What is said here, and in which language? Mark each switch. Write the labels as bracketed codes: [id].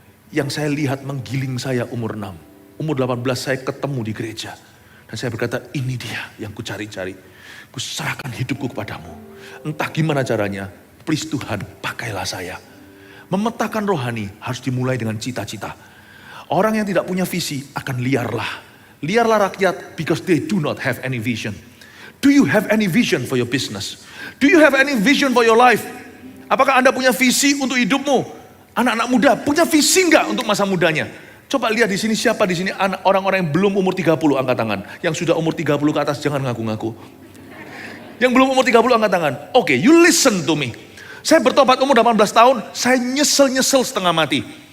[id] yang saya lihat menggiling saya umur 6. Umur 18 saya ketemu di gereja. Dan saya berkata, ini dia yang ku cari-cari. Ku serahkan hidupku kepadamu. Entah gimana caranya, please Tuhan pakailah saya. Memetakan rohani harus dimulai dengan cita-cita. Orang yang tidak punya visi akan liarlah. Liarlah rakyat [en] because they do not have any vision. Do you have any vision for your business? Do you have any vision for your life? [id] Apakah Anda punya visi untuk hidupmu? Anak-anak muda punya visi enggak untuk masa mudanya? Coba lihat di sini siapa di sini orang-orang yang belum umur 30 angkat tangan. Yang sudah umur 30 ke atas jangan ngaku-ngaku. Yang belum umur 30 angkat tangan. Oke, [en] you listen to me. [id] Saya bertobat umur 18 tahun, saya nyesel setengah mati.